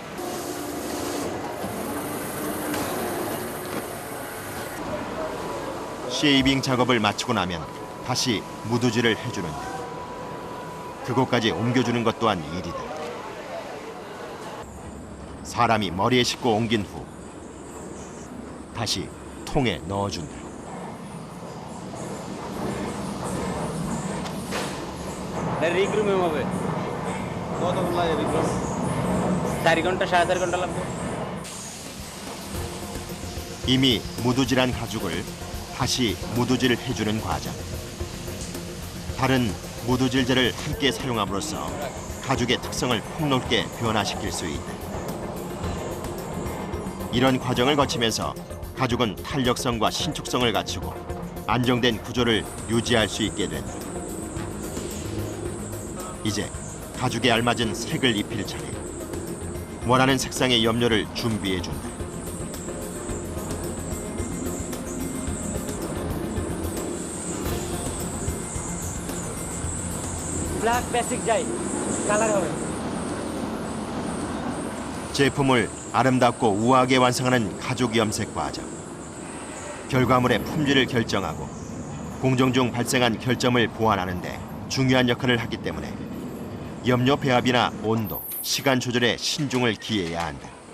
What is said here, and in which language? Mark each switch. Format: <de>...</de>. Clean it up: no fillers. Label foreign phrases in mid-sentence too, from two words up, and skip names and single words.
<ko>쉐이빙 작업을 마치고 나면 다시 무드질을 해주는데 그곳까지 옮겨주는 것 또한 일이다. 사람이 머리에 싣고 옮긴 후 다시 통에 넣어준다.</ko> <bn>রিক্রুমে হবে কতক্ষণ লাগে রিক্রুম 4 ঘন্টা 4.5 ঘন্টা লাগবে.</bn> <ko>이미 무두질한 가죽을 다시 무두질 해주는 과정. 다른 무두질제를 함께 사용함으로써 가죽의 특성을 폭넓게 변화시킬 수 있다. 이런 과정을 거치면서 가죽은 탄력성과 신축성을 갖추고 안정된 구조를 유지할 수 있게 된다. 이제 가죽에 알맞은 색을 입힐 차례. 원하는 색상의 염료를 준비해준다.</ko> <en>black basic</en> <bn>যাই কালার হবে</bn> <ko>제품을 아름답고 우아하게 완성하는 가죽 염색 과정. 결과물의 품질을 결정하고 공정 중 발생한 결점을 보완하는 데 중요한 역할을 하기 때문에 염료 배합이나 온도, 시간 조절에 신중을 기해야 한다.</ko>